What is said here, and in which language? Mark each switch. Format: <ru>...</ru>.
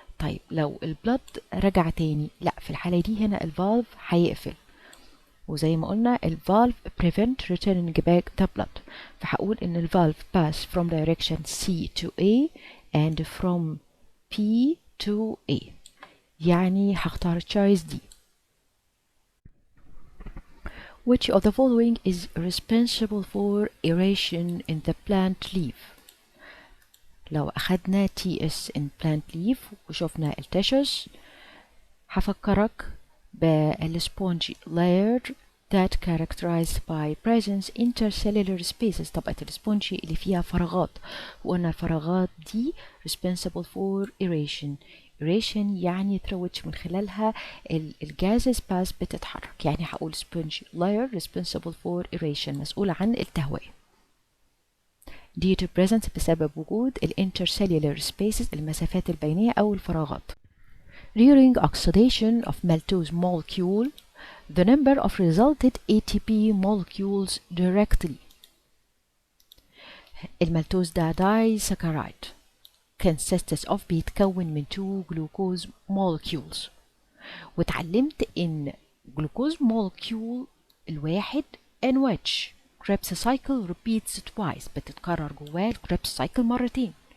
<ar>طيب لو البلد رجع تاني، لا في الحالة دي هنا الفالف هيقفل، وزي ما قلنا الفالف prevent returning back the blood، فهقول ان الفالف pass from direction C to A and from P to A، يعني هختار choice D. Which of the following is responsible for aeration in the plant leaf؟ لو أخدنا TS in plant leaf وشوفنا التشوز، هفكرك بالسبونجي layer that characterized by presence intercellular spaces. طبقة السبونجي اللي فيها فراغات، وقلنا الفراغات دي responsible for aeration. aeration يعني through which من خلالها الجازز باس بتتحرك، يعني هقول spongy layer responsible for aeration مسؤولة عن التهوية due to presence بسبب وجود intercellular spaces المسافات البينية أو الفراغات.</ar> <en>During oxidation of maltose molecule, the number of resulted ATP molecules directly.</en> <ar>المالتوز ده disaccharide consists of بيتكون من 2 glucose molecules، واتعلمت ان glucose molecule الواحد in which Krebs cycle repeats twice بتتكرر جواه الكريبس cycle مرتين،</ar>